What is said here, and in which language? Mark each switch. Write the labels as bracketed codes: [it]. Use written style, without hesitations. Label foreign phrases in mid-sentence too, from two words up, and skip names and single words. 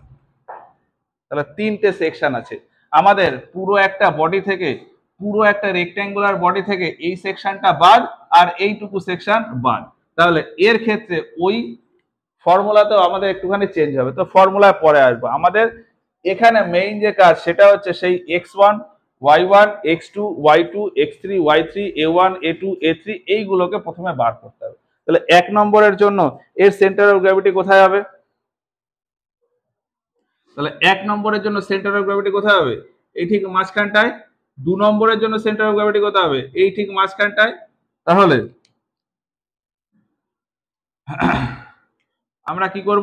[bn] তাহলে 3টে সেকশন আছে আমাদের পুরো একটা বডি থেকে, পুরো একটা [en] rectangular body [bn] থেকে এই সেকশনটা বাদ আর এইটুকু সেকশন বাদ। তাহলে এর ক্ষেত্রে ওই ফর্মুলাতেও আমাদের একটুখানি চেঞ্জ হবে, তো ফর্মুলায় পরে আসবো। আমাদের এখানে মেইন যে কাজ সেটা হচ্ছে সেই x1 y1 x2 y2 x3 y3 a1 a2 a3 এইগুলোকে প্রথমে বার করতে হবে। তাহলে 1 নম্বরের জন্য এর [en] centre of gravity [bn] কোথায় হবে? তাহলে 1 নম্বরের জন্য [en] centre of gravity [bn] কোথায় হবে? এই ঠিক মাঝখানটায়। 2 নম্বরের জন্য [en] centre of gravity [bn] কোথায় হবে? এই ঠিক মাঝখানটায়। তাহলে আমরা কি করব?